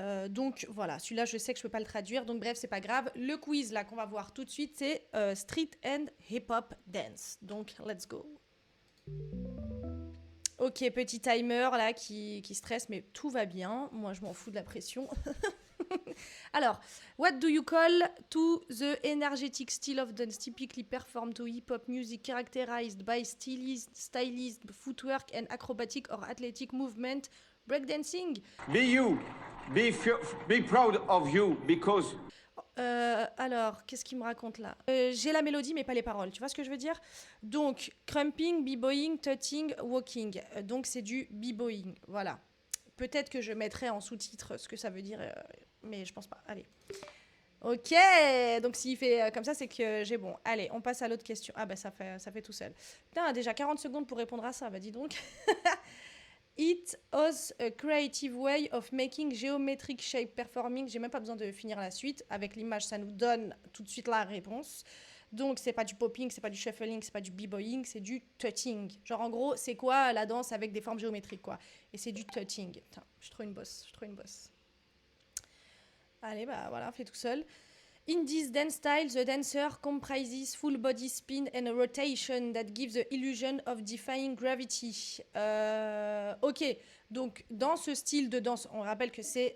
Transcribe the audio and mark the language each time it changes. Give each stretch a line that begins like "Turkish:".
French: Donc voilà, celui-là, je sais que je ne peux pas le traduire. Donc bref, c'est pas grave. Le quiz là qu'on va voir tout de suite, c'est Street and Hip Hop Dance. Donc
English: let's go.
French: Ok, petit timer là qui stresse, mais tout va bien. Moi, je m'en fous de la pression.
English: Alors, what do you call to the energetic style of dance typically performed to hip-hop music characterized by stylized footwork and acrobatic or athletic movement, breakdancing? Be you. Be proud of you because
French: Alors, qu'est-ce qu'il me raconte là? J'ai la mélodie mais pas les paroles, tu vois ce que je veux dire? Donc, crumping, b-boying, tutting, walking. Donc, c'est du b-boying, voilà. Peut-être que je mettrai en sous-titre ce que ça veut dire, mais je pense pas. Allez. Ok, donc s'il fait comme ça, c'est que j'ai bon. Allez, on passe à l'autre question. Ah bah ça fait tout seul. Putain, déjà 40 secondes pour répondre à ça, bah dis donc.
English: It was a creative way of making geometric shape performing.
French: J'ai même pas besoin de finir la suite. Avec l'image, ça nous donne tout de suite la réponse. Donc c'est pas du popping, c'est pas du shuffling, c'est pas du b-boying, c'est du tutting. Genre en gros, c'est quoi la danse avec des formes géométriques quoi. Et c'est du tutting. Putain, je suis trop une bosse, Allez, bah voilà, fait tout seul.
English: In this dance style, the dancer comprises full body spin and a rotation that gives the illusion of defying gravity.
French: Ok, donc dans ce style de danse, on rappelle que c'est...